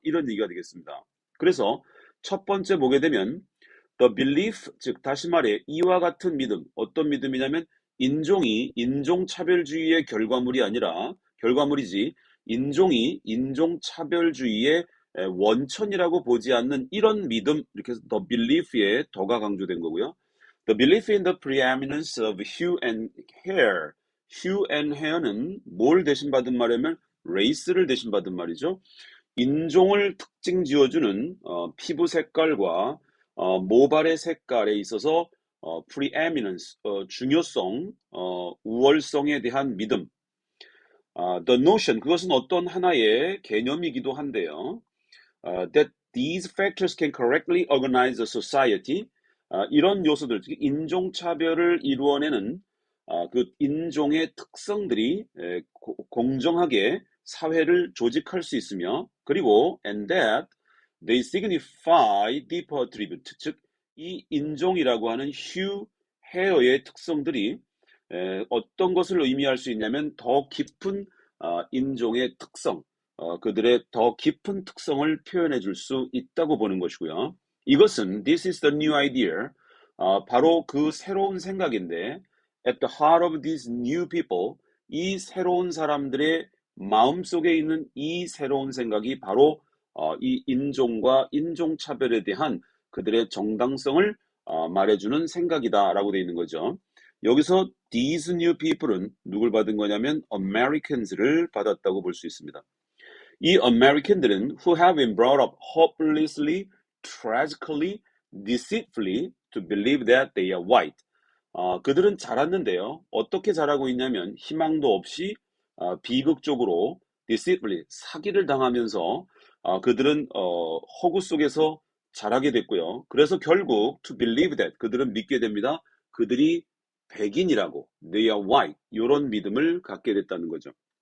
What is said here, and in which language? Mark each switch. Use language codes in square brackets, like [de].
[ko] 이런 얘기가 되겠습니다. 그래서 첫 번째 보게 되면 [en] The belief, [ko] 즉 다시 말해 이와 같은 믿음, 어떤 믿음이냐면 인종이 인종차별주의의 결과물이지 인종이 인종차별주의의 원천이라고 보지 않는 이런 믿음, 이렇게 해서 [en] the belief [ko] 에 더가 강조된 거고요. [en] The belief in the preeminence of hue and hair. hue and hair [ko] 는 뭘 대신 받은 말이냐면 race를 대신 받은 말이죠. 인종을 특징 지어주는 피부 색깔과 모발의 색깔에 있어서 preeminence, 중요성, 우월성에 대한 믿음. [en] The notion, [ko] 그것은 어떤 하나의 개념이기도 한데요. [en] That these factors can correctly organize a society. [ko] 이런 요소들, 즉 인종차별을 이루어내는 그 인종의 특성들이 공정하게 사회를 조직할 수 있으며, 그리고 [en] and that they signify deeper attribute, [ko] 즉 이 인종이라고 하는 [en] hue, hair [ko] 의 특성들이 어떤 것을 의미할 수 있냐면 더 깊은 인종의 특성, 그들의 더 깊은 특성을 표현해 줄 수 있다고 보는 것이고요. 이것은 [en] this is the new idea, [ko] 바로 그 새로운 생각인데 [en] at the heart of these new people, [ko] 이 새로운 사람들의 마음속에 있는 이 새로운 생각이 바로 이 인종과 인종차별에 대한 그들의 정당성을 말해주는 생각이다라고 되어 있는 거죠. 여기서 [en] these new people [ko] 은 누굴 받은 거냐면 Americans를 받았다고 볼 수 있습니다. 이 American들은 [en] who have been brought up hopelessly, tragically, deceitfully to believe that they are white. [ko] 그들은 자랐는데요. 어떻게 자라고 있냐면 희망도 없이 비극적으로 deceitfully, 사기를 당하면서 그들은 허구 속에서 자라게 됐고요. 그래서 결국 [en] to believe that, [ko] 그들은 믿게 됩니다. 그들이 백인이라고, [en] they are white, [ko] 이런 믿음을 갖게 됐다는 거죠.